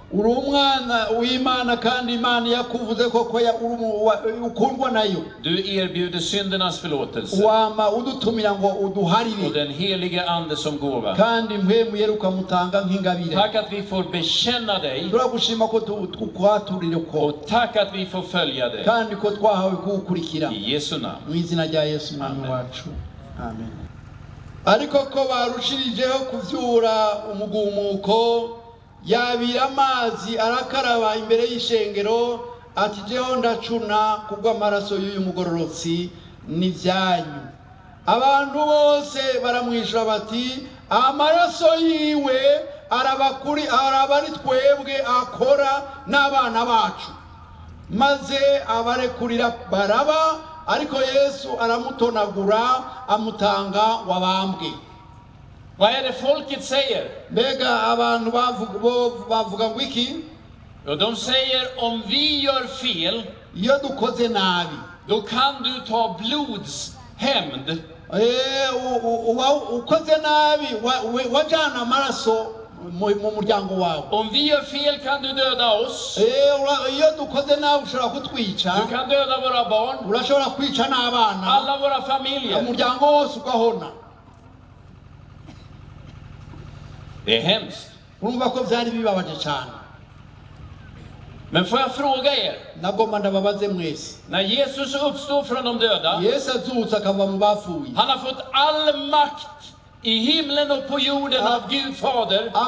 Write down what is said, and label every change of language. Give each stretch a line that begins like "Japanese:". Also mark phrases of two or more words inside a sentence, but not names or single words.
Swedish: Du erbjuder syndernas förlåtelse och den helige ande som gåva. Tack att vi får bekänna dig och tack att vi får följa dig. I Jesu namn. Amen.
Rundi: Ariko ko barushirijeho kuvyura umugumuko yabira amazi arakaraba imbere y'ishengero ati jeho ndacuna kubw'amaraso y'uyu mugororotsi n'ivyanyu. Abantu bose baramwishura bati amaraso yiwe arabari twebwe akora n'abana bacu, maze abarekurira baraba. Ariko Yesu aramutonagura amutanga wabambwe.
Swedish: Vad är det folket säger?
Rundi: Bega abantu bavuga wiki.
Swedish: Och de säger om vi gör fel,
Rundi: iyo dukoze nabi,
Swedish: då kan du ta blodshämnd.
Rundi: Ukoze nabi wajana amaraso mu muryango wawe.
Swedish: Om vi gör fel kan du döda oss. Du kan döda våra barn. Alla våra familjer. Det är hemskt. Men får jag fråga er, när Jesus uppstår från de döda, han har fått all makt i himlen och på jorden av Gud Fader.